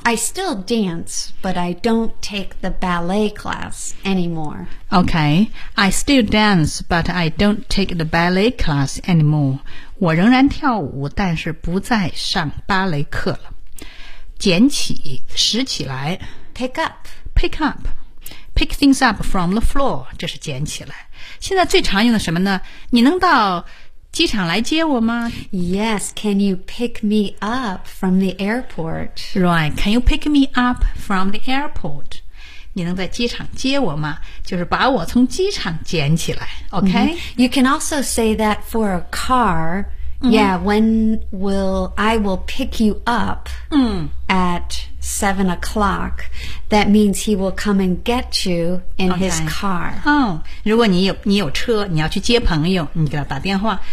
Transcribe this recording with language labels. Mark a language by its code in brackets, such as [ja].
[en] I still dance, but I don't take the ballet class anymore. Okay. I still dance, but I don't take the ballet class anymore. [zh] 我仍然跳舞，但是不再上芭蕾课了。捡起，拾起来。 [en] Pick up. Pick things up from the floor. [zh] 这是捡起来。现在最常用的什么呢？你能到机场来接我吗 [en] ？Yes, can you pick me up from the airport? Right, can you pick me up from the airport? [zh] 你能在机场接我吗？就是把我从机场捡起来 ，OK?、 [en] You can also say that for a car, Mm-hmm. Yeah, when will I will pick you up、 mm. at 7 o'clock, that means he will come and get you in、 okay. his car. [zh] Oh, 如果你有车你要去接朋友你给他打电话。